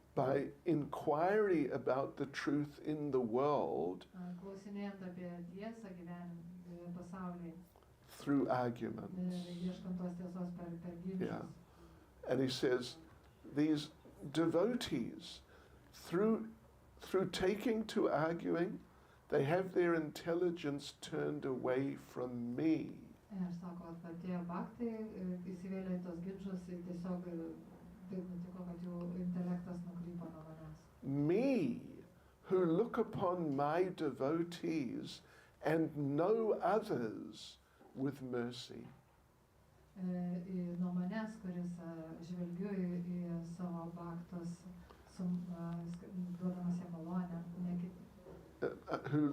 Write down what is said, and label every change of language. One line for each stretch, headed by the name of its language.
English: by inquiry about the truth in the world
Lithuanian: klausinėjant apie tiesą pasaulyje.
English: Through arguments.
Lithuanian: Ieškant tos tiesos per ginčus.
English: Yeah. And he says, these devotees, through taking to arguing, they have their intelligence turned away from me.
Lithuanian: Ir sako, kad tie baktai įsivėlė į tos ginčus ir tiesiog taip nutiko, kad jų intelektas nukrypo nuo manęs.
English: Me, who look upon my devotees and no others with mercy.
Lithuanian: Nuo manęs, kuris žvelgiu į savo baktus, duodamas jam malonę, ne kiti.